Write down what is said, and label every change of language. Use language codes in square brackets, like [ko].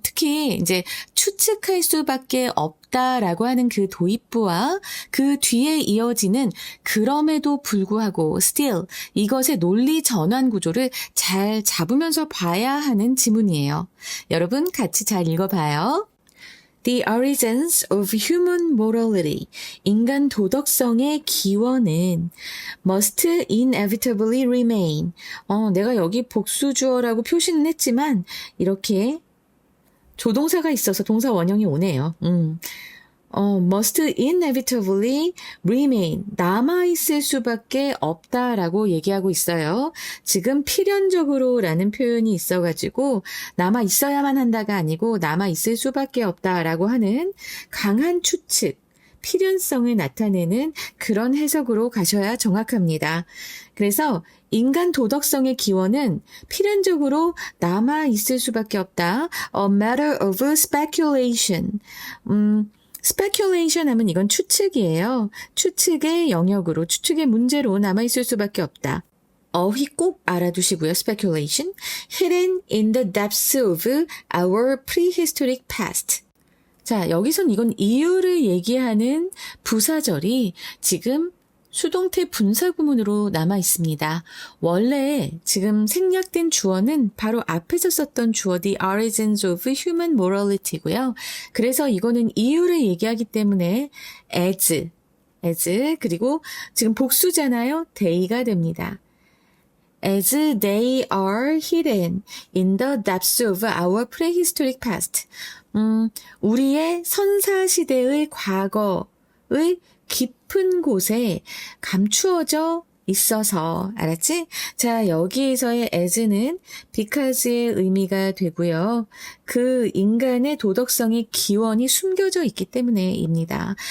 [ko] 특히 이제 추측할 수밖에 없다라고 하는 그 도입부와 그 뒤에 이어지는 그럼에도 불구하고 still 이것의 논리 전환 구조를 잘 잡으면서 봐야 하는 지문이에요. 여러분 같이 잘 읽어봐요. [en] The origins of human morality. [ko] 인간 도덕성의 기원은 [en] must inevitably remain. [ko] 내가 여기 복수주어라고 표시는 했지만 이렇게 조동사가 있어서 동사 원형이 오네요. [en] must inevitably remain. [ko] 남아있을 수밖에 없다라고 얘기하고 있어요. 지금 필연적으로 라는 표현이 있어가지고 남아있어야만 한다가 아니고 남아있을 수밖에 없다라고 하는 강한 추측, 필연성을 나타내는 그런 해석으로 가셔야 정확합니다. 그래서 인간 도덕성의 기원은 필연적으로 남아있을 수밖에 없다. [en] A matter of speculation. [ko] speculation 하면 이건 추측이에요. 추측의 영역으로, 추측의 문제로 남아있을 수밖에 없다. 어휘 꼭 알아두시고요. [en] speculation. hidden in the depths of our prehistoric past. [ko] 자, 여기선 이건 이유를 얘기하는 부사절이 지금 수동태 분사구문으로 남아 있습니다. 원래 지금 생략된 주어는 바로 앞에서 썼던 주어 [en] The origins of human morality [ko] 고요. 그래서 이거는 이유를 얘기하기 때문에 as 그리고 지금 복수잖아요. they가 됩니다. [en] As they are hidden in the depths of our prehistoric past. [ko] 우리의 선사시대의 과거의 깊은 곳에 감추어져 있어서, 알았지? 자, 여기에서의 as는 because의 의미가 되고요. 그 인간의 도덕성의 기원이 숨겨져 있기 때문에입니다.